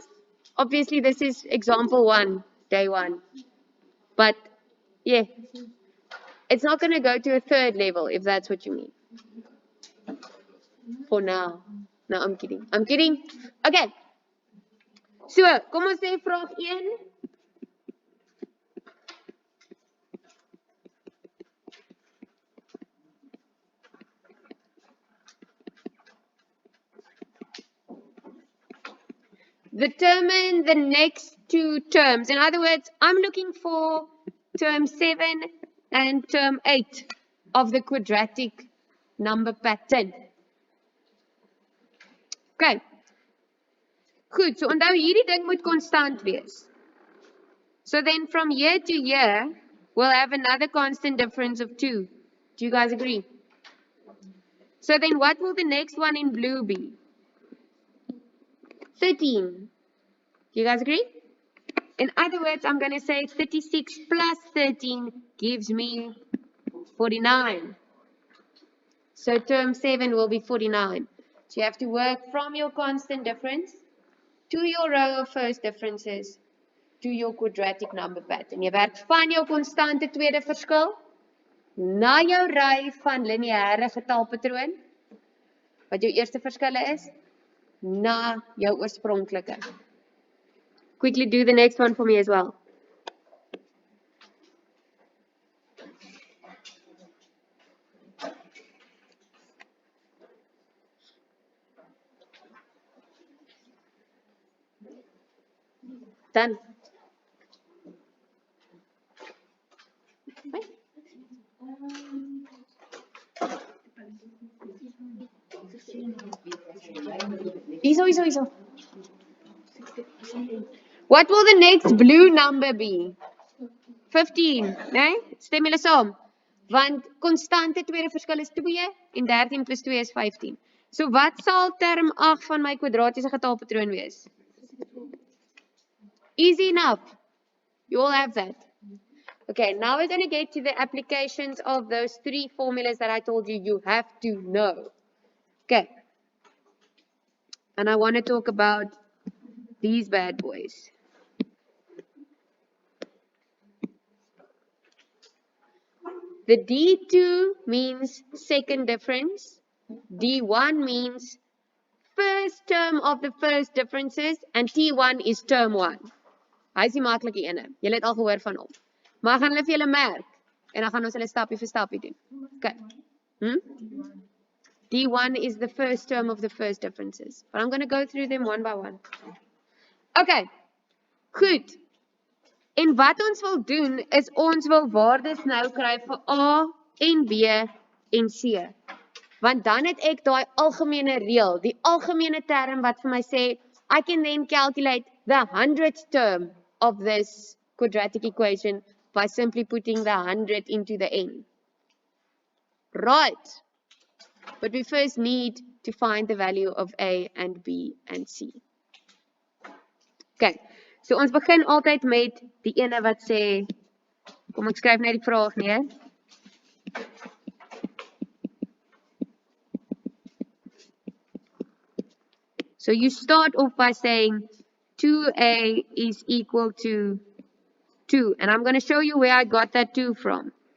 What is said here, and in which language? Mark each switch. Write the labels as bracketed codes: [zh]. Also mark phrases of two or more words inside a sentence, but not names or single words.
[en] Obviously, this is example 1, day 1. But yeah, it's not going to go to a 3rd level if that's what you mean. For now. No, I'm kidding. I'm kidding. Okay. So, [af] kom ons sê vraag 1. [en] Determine the next 2 terms. In other words, I'm looking for term 7 and term 8 of the quadratic number pattern. Okay. [af] Goed, so onthou hierdie ding moet konstant wees. [en] So then from year to year, we'll have another constant difference of 2. Do you guys agree? So then what will the next one in blue be? 13. Do you guys agree? In other words, I'm going to say 36 plus 13 gives me 49. So term 7 will be 49. So you have to work from your constant difference to your row of first differences to your quadratic number pattern. [af] Jy werk van jou konstante tweede verskil na jou ry van lineêre getalpatroon, wat jou eerste verskille is, na jou oorspronklike. [en] Quickly do the next one for me as well. Done. Iso. What will the next blue number be? 15, [af] nee? Stem julle saam? Want konstante tweede verskil is 2 en 13 plus 2 is 15. So wat sal term 8 van my kwadratiese getalpatroon wees? [en] Easy enough. You all have that. Okay, now we're going to get to the applications of those 3 formulas that I told you you have to know. Okay. And I want to talk about these bad boys. The D2 means second difference. D1 means first term of the first differences. And T1 is term 1. [af] Hy is die maklike ene. Julle het al gehoor van hom. Maar gaan hulle vir julle merk. En dan gaan ons hulle stapie vir stapie doen. [en] Okay. D1 is the first term of the first differences. But I'm going to go through them one by one. Okay. Goed. [af] En wat ons wil doen, is ons wil waardes nou kry vir A en B en C. Want dan het ek daai algemene reël, die algemene term wat vir my sê, [en] I can then calculate the 100th term of this quadratic equation by simply putting the 100 into the n. Right. But we first need to find the value of A and B and C. Okay. [af] So ons begin altyd met die ene wat sê, kom ek skryf net die vraag neer. [en] So you start off by saying 2A is equal to 2. And I'm going to show you where I got that 2 from.